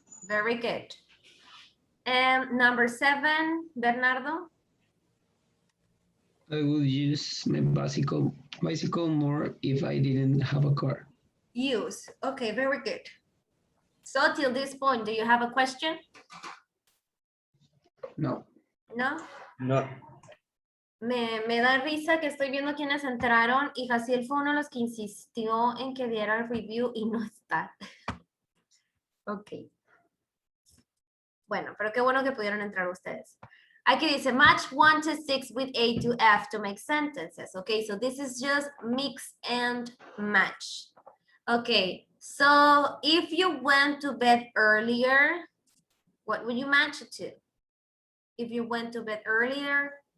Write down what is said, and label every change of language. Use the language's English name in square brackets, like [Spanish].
[English] Very good. And number 7, Bernardo. I would use my bicycle more if I didn't have a car. Use. Okay, very good. So till this point, do you have a question? No. No? No. [Spanish] Me da risa que estoy viendo quienes entraron y Jaciel fue uno de los que insistió en que diera el review y no está. Ok. Bueno, pero qué bueno que pudieron entrar ustedes. Aquí dice, [English] match 1 to 6 with A to F to make sentences. Okay, so this is just mix and match. Okay, so if you went to bed earlier, what would you match it to? If you went to bed earlier,